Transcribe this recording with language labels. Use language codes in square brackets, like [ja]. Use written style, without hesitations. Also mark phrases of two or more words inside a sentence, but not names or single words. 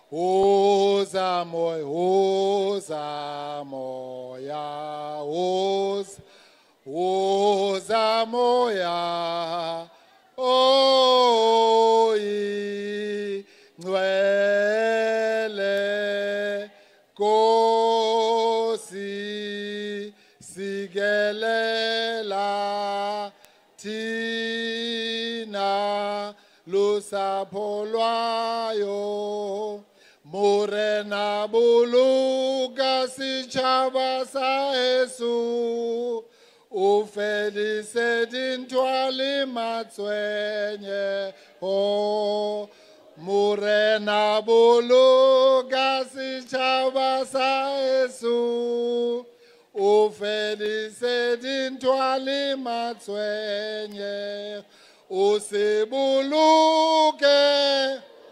[xh] moya woza moya woza moya oyi ngcwele Nkosi sikelela Tina lusapho [st] lwayo Morena buluka setšhaba sa Jesu o fedise dintwa le matshwenye o Morena boloka setšhaba sa Jesu o fedise dintwa le matshwenye o se boloke